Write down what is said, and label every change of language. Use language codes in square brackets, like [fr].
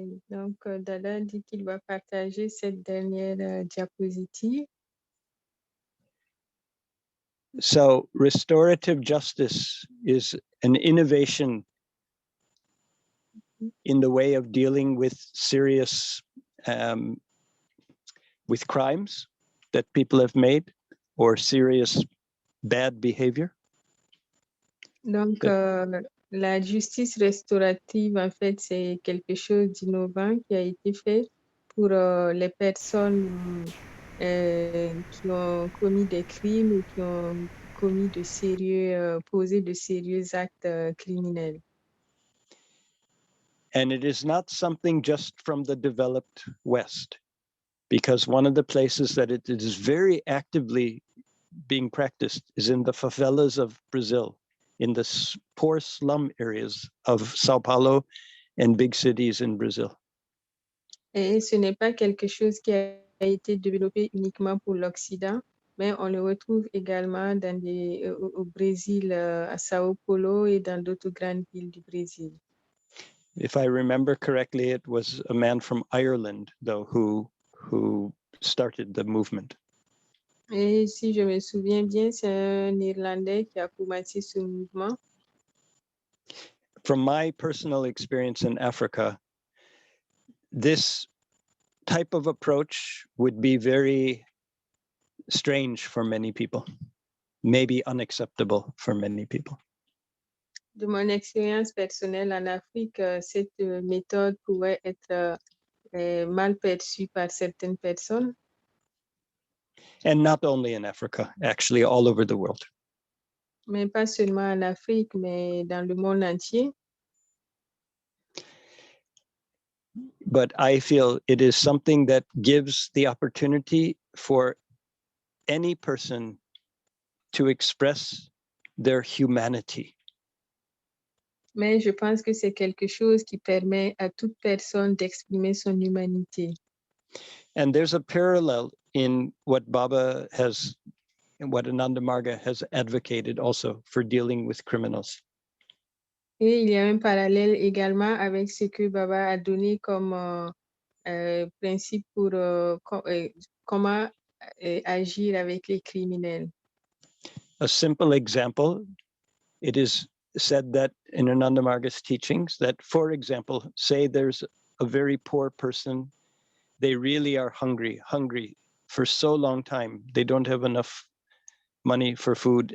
[fr] Donc, Dada dit qu'il va partager cette dernière diapositive. [en] So restorative justice is an innovation in the way of dealing with serious with crimes that people have made or serious bad behavior. [fr] Donc, la justice restaurative, en fait, c'est quelque chose d'innovant qui a été fait pour les personnes qui ont commis des crimes ou qui ont commis posé de sérieux actes criminels. [en] And it is not something just from the developed West, because one of the places that it is very actively being practiced is in the favelas of Brazil, in the poor slum areas of Sao Paulo and big cities in Brazil. [fr] Et ce n'est pas quelque chose qui a été développé uniquement pour l'Occident, mais on le retrouve également au Brésil, à Sao Paulo et dans d'autres grandes villes du Brésil. [en] If I remember correctly, it was a man from Ireland, though, who started the movement. [fr] Et si je me souviens bien, c'est un Irlandais qui a commencé ce mouvement. [en] From my personal experience in Africa, this type of approach would be very strange for many people, maybe unacceptable for many people. [fr] De mon expérience personnelle en Afrique, cette méthode pourrait être mal perçue par certaines personnes. [en] And not only in Africa, actually all over the world. [fr] Mais pas seulement en Afrique, mais dans le monde entier. [en] But I feel it is something that gives the opportunity for any person to express their humanity. [fr] Mais je pense que c'est quelque chose qui permet à toute personne d'exprimer son humanité. [en] And there's a parallel in what Baba has, and what Ananda Marga has advocated also for dealing with criminals. [fr] Et il y a un parallèle également avec ce que Baba a donné comme principe pour comment agir avec les criminels. [en] A simple example, it is said that in Ananda Marga's teachings that, for example, say there's a very poor person, they really are hungry for so long time, they don't have enough money for food.